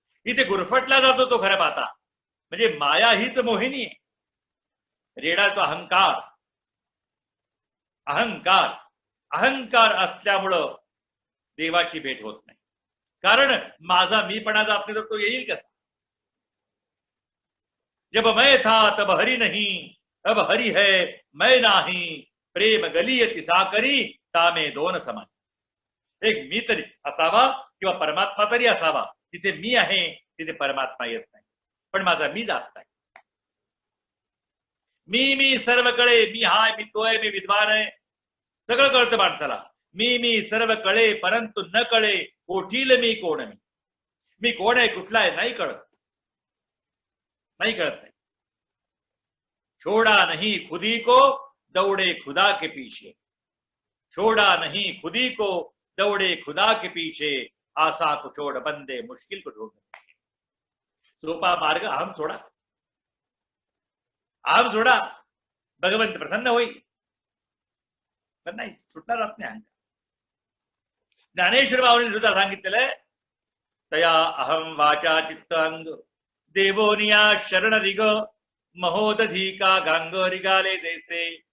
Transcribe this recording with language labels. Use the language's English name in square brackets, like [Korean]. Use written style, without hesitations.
[Marathi] इथे गुरफटला जातो तो खरं पाहता. म्हणजे माया हीच मोहिनी आहे. रेडा तो अहंकार. अहंकार अहंकार असल्यामुळं देवाची भेट होत नाही. कारण माझा मीपणा जात नाही तर तो येईल कसा. [Hindi] जब मैं था तब हरि नहीं, अब हरि है मैं नाही, प्रेम गलियती साकरी तामे दोन समान. [Marathi] एक मी तरी असावा किंवा परमात्मा तरी असावा. तिथे मी आहे तिथे परमात्मा येत नाही. पण माझा मी जात नाही. मी सर्व कळे, मी हाय, मी तो आहे, मी विद्वान आहे, सगळं कळतं माणसाला. मी सर्व कळे परंतु न कळे कोठील मी कोण. मी कोण आहे कुठला आहे नाही कळत, नाही कळत नाही. [Hindi] छोड़ा नहीं खुदी को दौड़े खुदा के पीछे, छोड़ा नहीं खुदी को दौड़े खुदा के पीछे, आशा को छोड़ बंदे मुश्किल को ढूंढ. [Marathi] सोपा मार्ग अहम सोडा, अहम सोडा, भगवंत प्रसन्न होईल. पण नाही, सुटणार जात नाही अहंकार. ज्ञानेश्वर बाबांनी सुद्धा सांगितलेलं आहे, तया अहम वाचा चित्त अंग देवोनिया शरण रिग, महोदधी का गांग रिगाले जैसे.